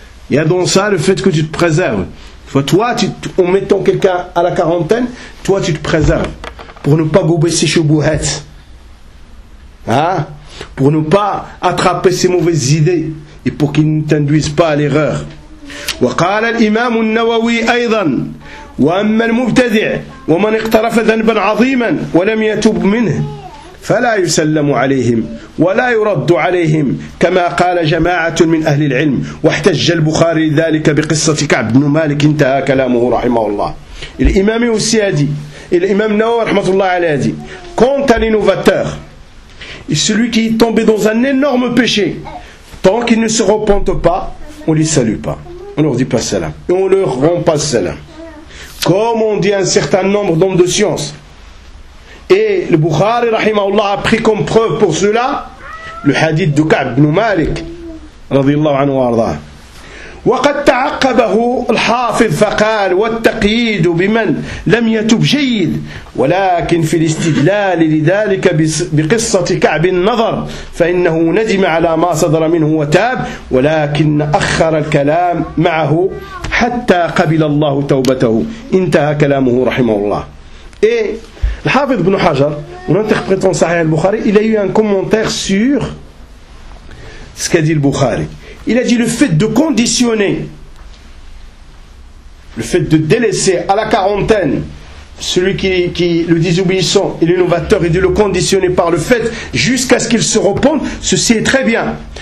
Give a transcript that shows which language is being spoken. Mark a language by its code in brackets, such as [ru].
[fr] Il y a dans ça le fait que tu te préserves. Toi, en mettant quelqu'un à la quarantaine, toi tu te préserves. Pour ne pas gober ses choubouhettes. Hein? Pour ne pas attraper ses mauvaises idées. Et pour qu'ils ne t'induisent pas à l'erreur. [ar] وقال الإمام النووي أيضا وأما المبتدع ومن اقترف ذنبا عظيما ولم يتب منه فلا يسلم عليهم ولا يرد عليهم كما قال جماعة من أهل العلم واحتج البخاري ذلك بقصة كعب بن مالك انتهى كلامه رحمه الله. الإمام السيادي الإمام النووي رحمه الله عليه [fr] دي كونت لنوفاتور celui qui est tombé dans un énorme péché tant qu'il ne se repente pas on ne le salue pas. On ne leur dit pas salam. Et on ne leur rend pas salam. Comme on dit un certain nombre d'hommes de science. Et le Bukhari, rahimahullah, a pris comme preuve pour cela le hadith de Ka'b ibn Malik, radiyallahu anhu wa arda. [ar] وقد تعقبه الحافظ فقال والتقييد بمن لم يتب جيد ولكن في الاستدلال لذلك بقصة كعب النظر فإنه ندم على ما صدر منه وتاب ولكن أخر الكلام معه حتى قبل الله توبته انتهى كلامه رحمه الله. [fr] Et الحافظ بن حجر en interprétant صحيح البخاري il a eu un commentaire sur ce qu'a dit le Bukhari. Il a dit le fait de conditionner, le fait de délaisser à la quarantaine celui qui le désobéissant et l'innovateur et de le conditionner par le fait jusqu'à ce qu'il se repente, ceci est très bien.